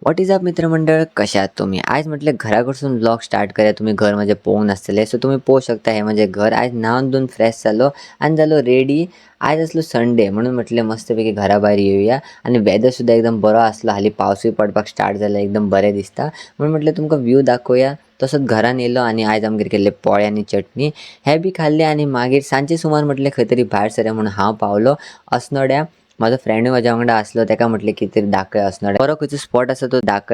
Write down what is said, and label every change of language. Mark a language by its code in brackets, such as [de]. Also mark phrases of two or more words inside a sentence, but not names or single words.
[en] what is up [kok] मित्रमंडळ, कशा आहात तुम्ही? आज म्हटलं घराकडसून [en] blog start [kok] करूया. तुम्ही घर म्हणजे पोहून असतले, सो तुम्ही पोहू शकता. हे म्हणजे घर. आज न्हावून धुवून फ्रेश झालो आणि झालो रेडी. आज असलो संडे म्हणून म्हटलं मस्तपैकी घराबाहेर येऊया आणि वेदर सुद्धा एकदम बरो असलो. हाली पावसूय पडपाक स्टार्ट झाला, एकदम बरें दिसता म्हणून म्हटलं तुमका व्ह्यू दाखवूया. तसंच घरान येलो आणि आज आमगेर केल्ले पोळे आणि चटणी हे बी खाल्ले आणि मागीर सांजचे सुमार म्हटले खंय तरी भायर सरूया म्हणून हांव पावलो अस्नोड्या. माझा फ्रेंड माझ्या वांगडा असलो, ताका म्हटले की तरी दाखय असणार बरो खंयचो स्पॉट आसा तो दाखय.